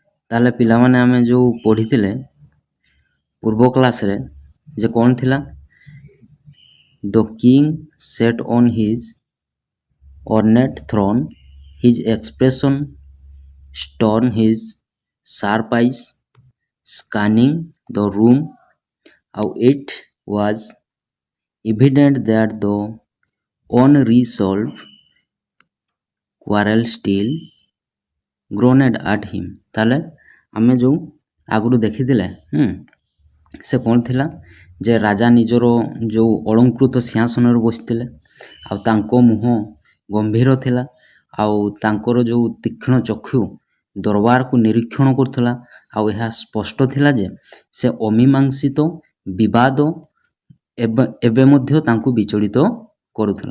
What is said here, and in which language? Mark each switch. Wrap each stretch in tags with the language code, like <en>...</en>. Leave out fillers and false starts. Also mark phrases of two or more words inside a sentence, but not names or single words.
<or>ତାହେଲେ ପିଲାମାନେ ଆମେ ଯେଉଁ ପଢ଼ିଥିଲେ ପୂର୍ବ କ୍ଲାସ୍ରେ ଯେ କ'ଣ ଥିଲା,</or> <en>The king sat on his ornate throne, his expression stern, his sharp eyes scanning the room. How it was evident that the unresolved quarrel still groaned at him.</en> <or>ତାହେଲେ ଆମେ ଯେଉଁ ଆଗରୁ ଦେଖିଥିଲେ ସେ କ'ଣ ଥିଲା ଯେ ରାଜା ନିଜର ଯେଉଁ ଅଳଙ୍କୃତ ସିଂହାସନରେ ବସିଥିଲେ ଆଉ ତାଙ୍କ ମୁହଁ ଗମ୍ଭୀର ଥିଲା ଆଉ ତାଙ୍କର ଯେଉଁ ତୀକ୍ଷ୍ଣ ଚକ୍ଷୁ ଦରବାରକୁ ନିରୀକ୍ଷଣ କରୁଥିଲା ଆଉ ଏହା ସ୍ପଷ୍ଟ ଥିଲା ଯେ ସେ ଅମୀମାଂସିତ ବିବାଦ ଏବେ ମଧ୍ୟ ତାଙ୍କୁ ବିଚଳିତ କରୁଥିଲା।</or>